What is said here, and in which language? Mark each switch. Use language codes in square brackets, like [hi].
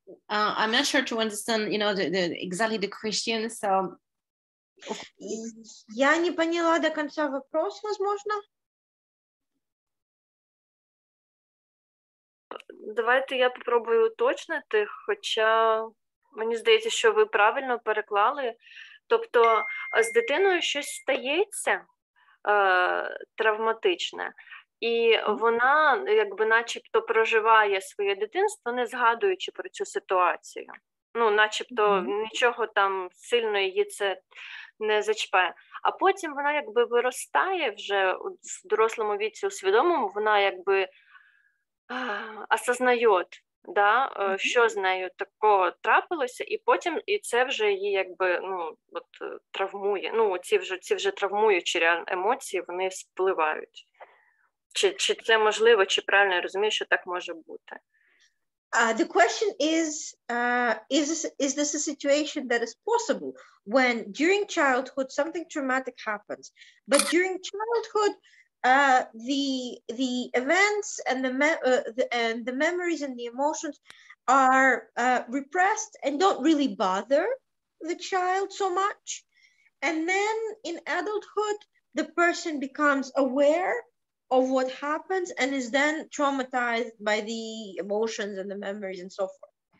[en] I'm not sure to understand, exactly the question. So, [ru] я не поняла до конца вопрос, возможно. [uk] Давайте я попробую уточнити, хоча мені здається, що ви правильно переклали. Тобто з дитиною щось стається травматичне, і вона якби начебто проживає своє дитинство, не згадуючи про цю ситуацію. Начебто нічого там сильно її це не зачіпає. А потім вона якби виростає вже в дорослому віці, у свідомому, вона якби осознає, що з нею такого трапилося, і потім і це вже її якби травмує. Ці вже травмуючі емоції, вони впливають. Чи це можливо, чи правильно я розумію, що так може бути? [en] The question is this a situation that is possible when during childhood something traumatic happens, but during childhood the events and the memories and the emotions are repressed and don't really bother the child so much, and then in adulthood the person becomes aware of what happens and is then traumatized by the emotions and the memories and so forth.